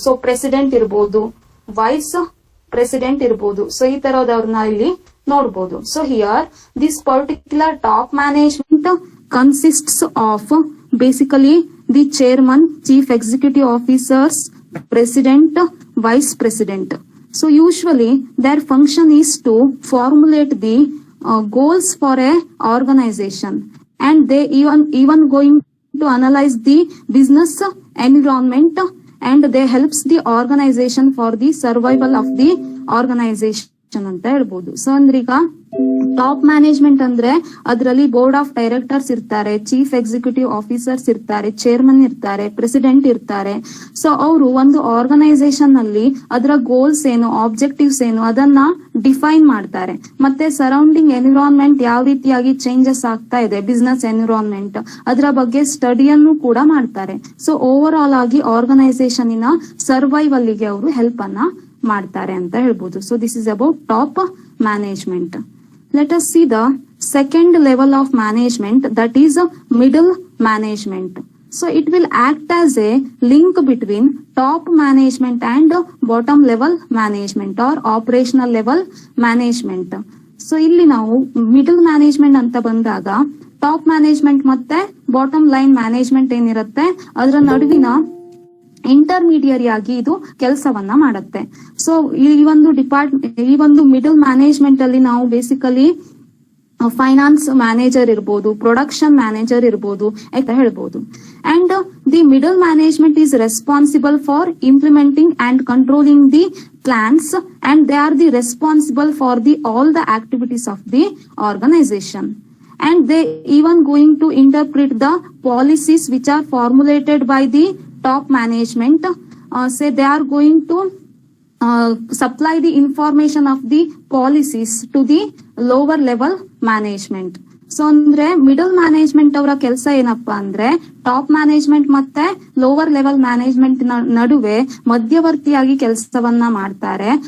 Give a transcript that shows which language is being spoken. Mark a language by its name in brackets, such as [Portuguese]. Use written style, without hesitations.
[Kannada] So president ಇರ್ಬೋದು, vice president ಇರ್ಬೋದು. So ಈ ತರದವ್ರನ್ನ ಇಲ್ಲಿ ನೋಡ್ಬೋದು. [English] So here this particular top management consists of basically the chairman, chief executive officers, president, vice president. So usually their function is to formulate the goals for a organization, and they even going to analyze the business environment, and they helps the organization for the survival of the organization [Kannada] ಅಂತ ಹೇಳ್ಬೋದು. So ಅಂದ್ರೆ ಈಗ top management ಅಂದ್ರೆ ಅದರಲ್ಲಿ board of directors ಇರ್ತಾರೆ, chief executive officers ಇರ್ತಾರೆ, chairman ಇರ್ತಾರೆ, president ಇರ್ತಾರೆ. ಸೊ ಅವರು ಒಂದು ಆರ್ಗನೈಸೇಷನ್ ನಲ್ಲಿ ಅದರ ಗೋಲ್ಸ್ ಏನು, ಆಬ್ಜೆಕ್ಟಿವ್ಸ್ ಏನು ಅದನ್ನ ಡಿಫೈನ್ ಮಾಡ್ತಾರೆ. ಮತ್ತೆ ಸರೌಂಡಿಂಗ್ ಎನ್ವಿರಾನ್ಮೆಂಟ್ ಯಾವ ರೀತಿಯಾಗಿ ಚೇಂಜಸ್ ಆಗ್ತಾ ಇದೆ, ಬಿಸ್ನೆಸ್ ಎನ್ವಿರಾನ್ಮೆಂಟ್, ಅದರ ಬಗ್ಗೆ ಸ್ಟಡಿಯನ್ನು ಕೂಡ ಮಾಡ್ತಾರೆ. ಸೊ ಓವರ್ ಆಲ್ ಆಗಿ ಆರ್ಗನೈಸೇಷನ್ ಇನ ಸರ್ವೈವಲ್ ಗೆ ಅವರು ಹೆಲ್ಪ್ ಅನ್ನ ಮಾಡ್ತಾರೆ ಅಂತ ಹೇಳ್ಬೋದು. [English] So this is about top management. Let us see the second level of management, that is middle management. So it will act as a link between top management and bottom level management or operational level management. [Kannada] So ಇಲ್ಲಿ ನಾವು middle management ಅಂತ ಬಂದಾಗ top management ಮತ್ತೆ bottom line management ಏನಿರುತ್ತೆ ಅದರ ನಡುವಿನ intermediary ಆಗಿ ಇದು ಕೆಲಸವನ್ನ ಮಾಡುತ್ತೆ. ಸೊ ಈ ಒಂದು ಮಿಡಲ್ ಮ್ಯಾನೇಜ್ಮೆಂಟ್ ಅಲ್ಲಿ ನಾವು ಬೇಸಿಕಲಿ ಫೈನಾನ್ಸ್ ಮ್ಯಾನೇಜರ್ ಇರ್ಬೋದು, ಪ್ರೊಡಕ್ಷನ್ ಮ್ಯಾನೇಜರ್ ಇರ್ಬೋದು ಅಂತ ಹೇಳ್ಬೋದು. [English] And the middle management is responsible for implementing and controlling the plans, and they are the responsible for the all the activities of the organization. And they even going to interpret the policies which are formulated by the top management. Say they are going to supply the information of the policies to the lower level management. [Kannada] So ಅಂದ್ರೆ middle management ಅವರ ಕೆಲಸ ಏನಪ್ಪಾ ಅಂದ್ರೆ top management ಮತ್ತೆ lower level management ನಡುವೆ ಮಧ್ಯವರ್ತಿಯಾಗಿ ಕೆಲಸವನ್ನ ಮಾಡ್ತಾರೆ.